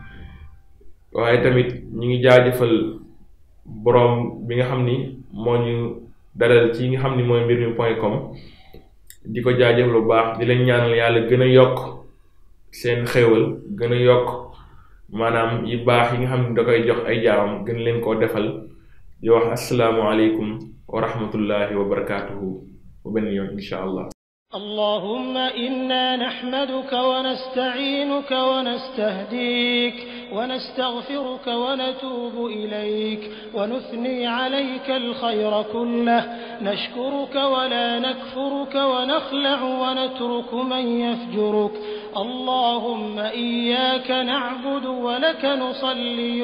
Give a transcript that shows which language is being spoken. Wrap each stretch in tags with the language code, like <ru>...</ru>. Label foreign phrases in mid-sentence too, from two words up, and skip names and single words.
<wo>waaye tamit ñu ngi jaajëfal boroom bi nga xam ni moo ñu dalal ci nga xam ni mooy mbirmi.com di ko jaajëfal bu baax di leen ñaanal yàlla gën a yokk seen xéewal gën a yokk maanaam yi baax yi nga xam ni da koy jox ay jaamam gën leen koo defal di wax</wo> <ar>السلام عليكم ورحمة الله وبركاته</ar> <wo>wa benn yoon</wo> <ar>إن شاء الله. اللهم إنا نحمدك ونستعينك ونستهديك ونستغفرك ونتوب إليك ونثني عليك الخير كله نشكرك ولا نكفرك ونخلع ونترك من يفجرك اللهم إياك نعبد ولك نصلي</ar>